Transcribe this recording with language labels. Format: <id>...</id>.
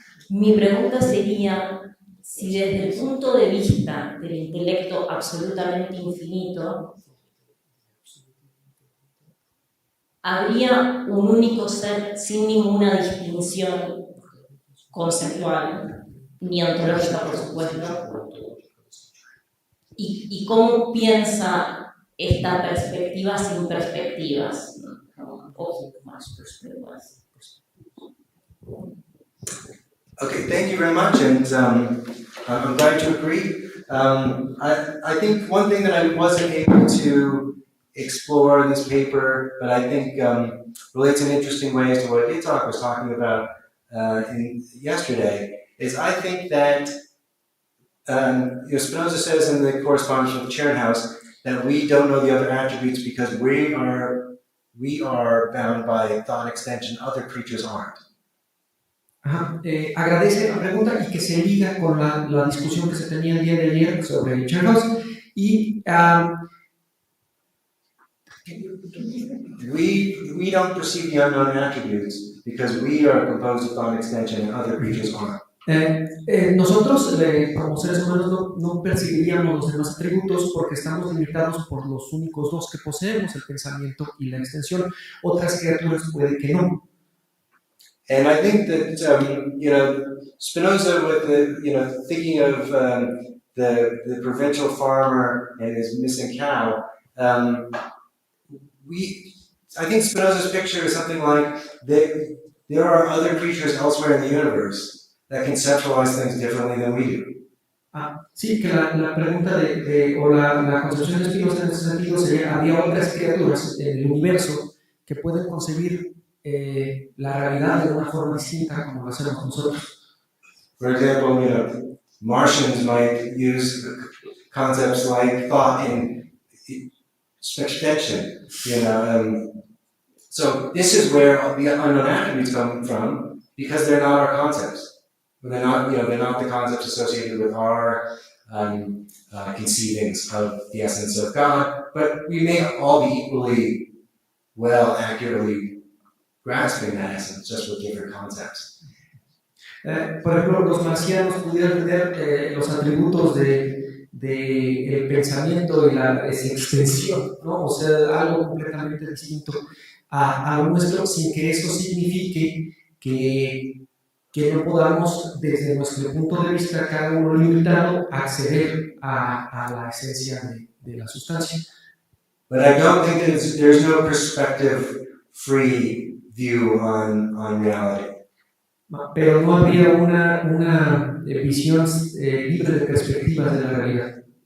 <es>mi pregunta sería si desde el punto de vista del intelecto absolutamente infinito, habría un único ser sin ninguna distinción conceptual, ni ontológica, por supuesto. ¿Y cómo piensa esta perspectiva sin perspectivas? O más perspectivas.</es> <en>Okay, thank you very much, and I'm glad to agree. I think one thing that I wasn't able to explore in this paper, but I think relates in interesting ways to what Itzhak was talking about yesterday, is I think that Spinoza says in the correspondence with Chernhaus that we don't know the other attributes because we are bound by thought extension, other creatures aren't.</en> <es>Agradece la pregunta y que se liga con la discusión que se tenía el día de ayer sobre Chernhaus y</es> <en>we don't perceive the unknown attributes because we are composed of thought extension and other creatures aren't.</en> <es>Nosotros como seres humanos no percibiríamos los demás atributos porque estamos limitados por los únicos dos que poseemos, el pensamiento y la extensión. Otras criaturas puede que no.</es> <en>And I think that Spinoza, with the thinking of the provincial farmer and his missing cow, I think Spinoza's picture is something like that there are other creatures elsewhere in the universe that conceptualize things differently than we do.</en> <es>Sí, que la pregunta o la concepción de Spinoza en ese sentido sería: había otras criaturas en el universo que pueden concebir la realidad de una forma distinta como lo hacemos nosotros.</es> <en>For example, Martians might use concepts like thought and extension. So this is where the unknown attributes come from because they're not our concepts. They're not the concepts associated with our conceivings of the essence of God, but we may all be equally accurately grasping that essence, just with different concepts.</en> <es>Por ejemplo, los marcianos pudieran tener los atributos del pensamiento y la extensión, ¿no? O sea, algo completamente distinto a lo nuestro, sin que eso signifique que no podamos, desde nuestro punto de vista, cada uno limitado, acceder a la esencia de la sustancia.</es> <en>But I don't think there's no perspective-free view on reality.</en> <es>Pero no habría una visión libre de perspectivas de la realidad.</es>